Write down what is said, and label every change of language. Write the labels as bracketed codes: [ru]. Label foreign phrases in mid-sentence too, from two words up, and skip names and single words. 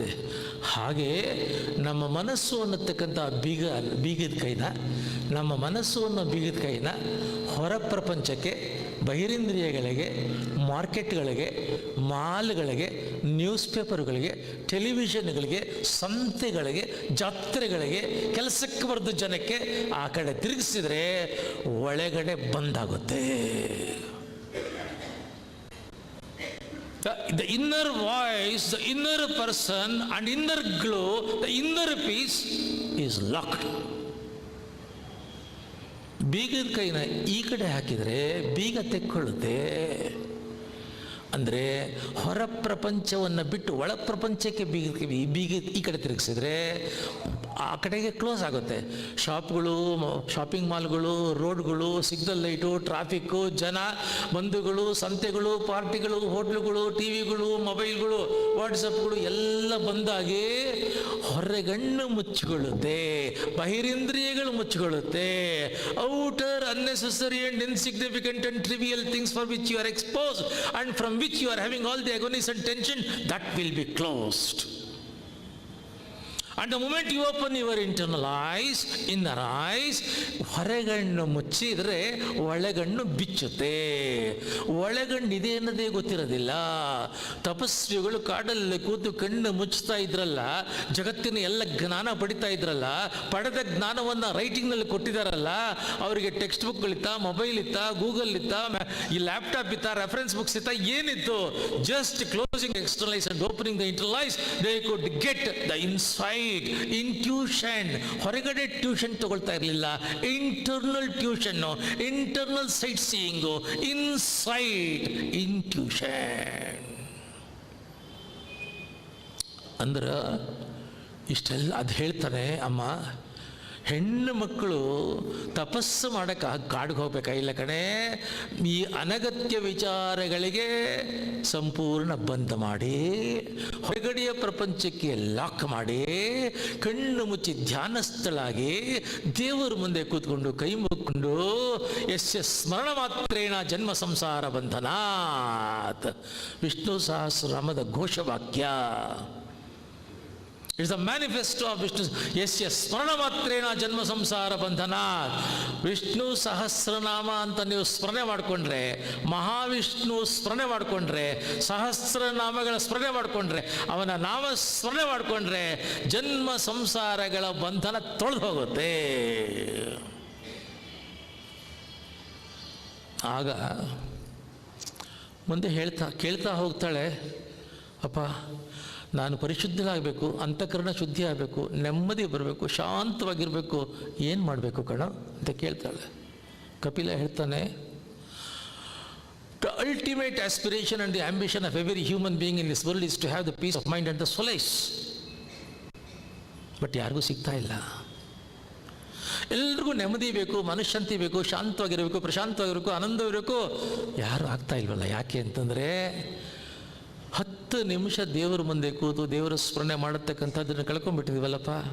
[kn] ಹಾಗೆ ನಮ್ಮ ಮನಸ್ಸು ಅನ್ನತಕ್ಕಂಥ ಬೀಗದ ಕೈನ, ನಮ್ಮ ಮನಸ್ಸು ಅನ್ನೋ ಬೀಗದ ಕೈನ ಹೊರ ಪ್ರಪಂಚಕ್ಕೆ, ಬಹಿರೇಂದ್ರಿಯಗಳಿಗೆ, ಮಾರ್ಕೆಟ್ಗಳಿಗೆ, ಮಾಲ್ಗಳಿಗೆ, ನ್ಯೂಸ್ ಪೇಪರ್ಗಳಿಗೆ, ಟೆಲಿವಿಷನ್ಗಳಿಗೆ, ಸಂತೆಗಳಿಗೆ, ಜಾತ್ರೆಗಳಿಗೆ, ಕೆಲಸಕ್ಕೆ ಬರೆದ ಜನಕ್ಕೆ ಆ ಕಡೆ ತಿರುಗಿಸಿದರೆ ಒಳಗಡೆ ಬಂದಾಗುತ್ತೆ. [en] the inner voice, the inner person and inner glow, the inner peace is locked. [kn] ಬೀಗದ ಕೈನ ಈ ಕಡೆ ಹಾಕಿದರೆ ಬೀಗ ತೆಕ್ಕೊಳ್ಳುತ್ತೆ. ಅಂದರೆ ಹೊರ ಪ್ರಪಂಚವನ್ನು ಬಿಟ್ಟು ಒಳ ಪ್ರಪಂಚಕ್ಕೆ ಬೀಗ ಈ ಕಡೆ ತಿರುಗಿಸಿದ್ರೆ ಆ ಕಡೆಗೆ ಕ್ಲೋಸ್ ಆಗುತ್ತೆ. ಶಾಪ್ಗಳು, ಶಾಪಿಂಗ್ ಮಾಲ್ಗಳು, ರೋಡ್ಗಳು, ಸಿಗ್ನಲ್ ಲೈಟು, ಟ್ರಾಫಿಕ್ಕು, ಜನ, ಬಂಧುಗಳು, ಸಂತೆಗಳು, ಪಾರ್ಟಿಗಳು, ಹೋಟ್ಲುಗಳು, ಟಿ ವಿಗಳು, ಮೊಬೈಲ್ಗಳು, ವಾಟ್ಸಪ್ಗಳು ಎಲ್ಲ ಬಂದಾಗಿ ಹೊರಗಣ್ಣು ಮುಚ್ಚಿಕೊಳ್ಳುತ್ತೆ, ಬಹಿರೇಂದ್ರಿಯಗಳು ಮುಚ್ಚಿಕೊಳ್ಳುತ್ತೆ. [en] outer unnecessary and insignificant and trivial things for which you are exposed and from which you are having all the agonies and tension, that will be closed. And the moment you open your internal eyes, inner eyes, [kn] ಹೊರಗಣ್ಣು ಮುಚ್ಚಿದರೆ ಒಳಗಣ್ಣು ಬಿಚ್ಚುತ್ತೆ. ಒಳಗಣ್ಣು ಇದೆ ಅನ್ನೋದೇ ಗೊತ್ತಿರೋದಿಲ್ಲ. ತಪಸ್ವಿಗಳು ಕಾಡಲ್ಲಿ ಕೂತು ಕಣ್ಣು ಮುಚ್ಚುತ್ತಾ ಇದ್ರಲ್ಲ, ಜಗತ್ತಿನ ಎಲ್ಲ ಜ್ಞಾನ ಪಡಿತಾ ಇದ್ರಲ್ಲ, ಪಡೆದ ಜ್ಞಾನವನ್ನು ರೈಟಿಂಗ್ನಲ್ಲಿ ಕೊಟ್ಟಿದ್ದಾರಲ್ಲ, ಅವರಿಗೆ ಟೆಕ್ಸ್ಟ್ ಬುಕ್ಗಳಿತ್ತ, ಮೊಬೈಲ್ ಇತ್ತ, ಗೂಗಲ್ ಇತ್ತ, ಈ ಲ್ಯಾಪ್ಟಾಪ್ ಇತ್ತ, [en] reference books [kn] ಇತ್ತ, ಏನಿತ್ತು? [en] just closing external eyes and opening the internal eyes, they could get the inside intuition. [kn] ಹೊರಗಡೆ ಟ್ಯೂಷನ್ ತಗೊಳ್ತಾ ಇರಲಿಲ್ಲ, [en] internal tuition, internal sightseeing, inside intuition. [kn] ಅಂದ್ರೆ ಇಷ್ಟೆಲ್ಲ ಅದು ಹೇಳ್ತಾನೆ ಅಮ್ಮ, ಹೆಣ್ಣು ಮಕ್ಕಳು ತಪಸ್ಸು ಮಾಡೋಕ್ಕೆ ಕಾಡಿಗೆ ಹೋಗ್ಬೇಕಾಗಿಲ್ಲ ಕಣೆ, ಈ ಅನಗತ್ಯ ವಿಚಾರಗಳಿಗೆ ಸಂಪೂರ್ಣ ಬಂದ್ ಮಾಡಿ, ಹೊರಗಡೆಯ ಪ್ರಪಂಚಕ್ಕೆ ಲಾಕ್ ಮಾಡಿ, ಕಣ್ಣು ಮುಚ್ಚಿ ಧ್ಯಾನಸ್ಥಳಾಗಿ ದೇವರ ಮುಂದೆ ಕೂತ್ಕೊಂಡು ಕೈ ಮುಕ್ಕೊಂಡು [sa] ಯಸ್ಯ ಸ್ಮರಣ ಮಾತ್ರೇಣ ಜನ್ಮ ಸಂಸಾರ ಬಂಧನಾತ್, [kn] ವಿಷ್ಣು ಸಹಸ್ರನಾಮದ ಘೋಷವಾಕ್ಯ. [en] it's the manifesto of Vishnu. [sa] ಯಸ್ಯ ಸ್ಮರಣ ಮಾತ್ರೇಣ ಜನ್ಮ ಸಂಸಾರ ಬಂಧನಾತ್. [kn] ವಿಷ್ಣು ಸಹಸ್ರನಾಮ ಅಂತ ನೀವು ಸ್ಮರಣೆ ಮಾಡಿಕೊಂಡ್ರೆ, ಮಹಾವಿಷ್ಣು ಸ್ಮರಣೆ ಮಾಡಿಕೊಂಡ್ರೆ, ಸಹಸ್ರನಾಮಗಳ ಸ್ಮರಣೆ ಮಾಡಿಕೊಂಡ್ರೆ, ಅವನ ನಾಮ ಸ್ಮರಣೆ ಮಾಡಿಕೊಂಡ್ರೆ ಜನ್ಮ ಸಂಸಾರಗಳ ಬಂಧನ ತೊಳೆದು ಹೋಗುತ್ತೆ. ಆಗ ಮುಂದೆ ಕೇಳ್ತಾ ಹೋಗ್ತಾಳೆ, ಅಪ್ಪ ನಾನು ಪರಿಶುದ್ಧನಾಗಬೇಕು, ಅಂತಃಕರಣ ಶುದ್ಧಿ ಆಗಬೇಕು, ನೆಮ್ಮದಿ ಬರಬೇಕು, ಶಾಂತವಾಗಿರಬೇಕು, ಏನು ಮಾಡಬೇಕು ಕಣ ಅಂತ ಕೇಳ್ತಾಳೆ. ಕಪಿಲ ಹೇಳ್ತಾನೆ, [en] the ultimate aspiration and the ambition of every human being in this world is to have the peace of mind and the solace. [kn] ಬಟ್ ಯಾರಿಗೂ ಸಿಗ್ತಾ ಇಲ್ಲ. ಎಲ್ರಿಗೂ ನೆಮ್ಮದಿ ಬೇಕು, ಮನಃಶಾಂತಿ ಬೇಕು, ಶಾಂತವಾಗಿರಬೇಕು, ಪ್ರಶಾಂತವಾಗಿರಬೇಕು, ಆನಂದವಿರಬೇಕು. ಯಾರು ಆಗ್ತಾ ಇಲ್ವಲ್ಲ. ಯಾಕೆ ಅಂತಂದರೆ 10 ನಿಮಿಷ ದೇವರ ಮುಂದೆ ಕೂತು ದೇವರ ಸ್ಮರಣೆ ಮಾಡತಕ್ಕಂಥದ್ದನ್ನು ಕಳ್ಕೊಂಡ್ಬಿಟ್ಟಿದ್ದೀವಲ್ಲಪ್ಪ.